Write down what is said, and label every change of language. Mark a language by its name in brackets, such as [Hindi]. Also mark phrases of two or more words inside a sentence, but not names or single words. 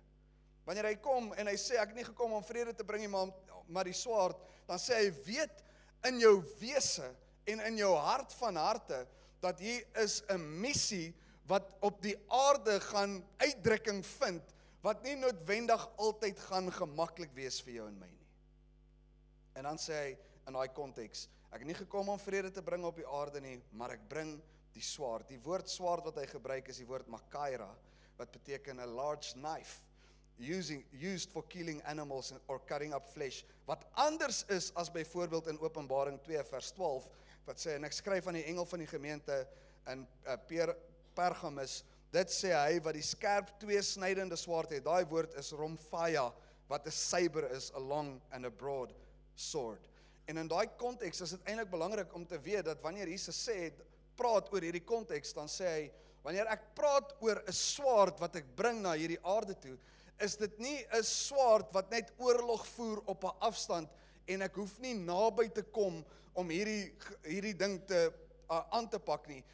[Afrikaans] Wanneer hy kom en hy sê ek het nie gekom om vrede te bring nie, maar die swaard, dan sê hy, weet in jou wese en in jou hart van harte dat hier is 'n missie wat op die aarde gaan uitdrukking vind, wat nie noodwendig altyd gaan gemaklik wees vir jou en my nie. En dan sê hy in daai konteks, ek het nie gekom om vrede te bring op die aarde nie, maar ek bring die swaard. Die woord swaard wat hy gebruik is die woord makaira, wat beteken 'n [English] large knife, used for killing animals or cutting up flesh, [Afrikaans] wat anders is as byvoorbeeld in Openbaring 2 vers 12, wat sê, en ek skryf aan die engel van die gemeente in Pergamus, dit sê hy wat die skerp tweesnydende swaard het, daai woord is rhomphia, wat 'n saber is, [English] a long and a broad sword. [Afrikaans] En in daai konteks is dit eintlik belangrik om te weet dat wanneer Jesus sê, praat oor hierdie konteks, dan sê hy, wanneer ek praat oor 'n swaard wat ek bring na hierdie aarde toe, is dit nie 'n swaard wat net oorlog voer op 'n afstand en ek hoef nie naby te kom om hierdie ding aan te pak nie.